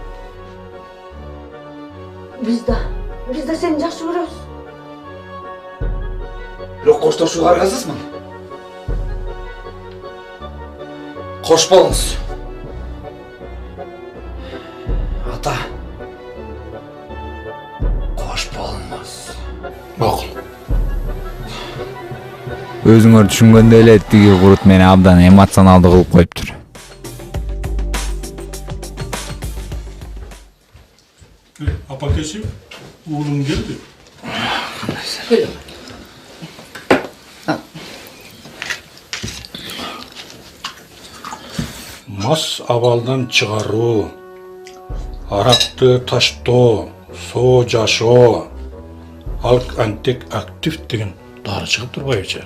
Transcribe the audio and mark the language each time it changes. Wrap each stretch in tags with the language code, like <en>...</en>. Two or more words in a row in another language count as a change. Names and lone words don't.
<tr>Biz de seni</tr> <ky>жақсы көрөбүз. Бирок коштошууга аргасызмын. Кош болуңуз. ата.</ky> <kk>Қош болыңыз. Мақұл.</kk> <ky>Өзүңөр түшүнгөндөй эле тиги курут мени абдан эмоционалдуу кылып коюптур. Апакеси, уулуң келди. Мас абалдан чыгаруу, аракты таштоо, соо жашоо, антек актив деген дары чыгып турбайбычы?</ky>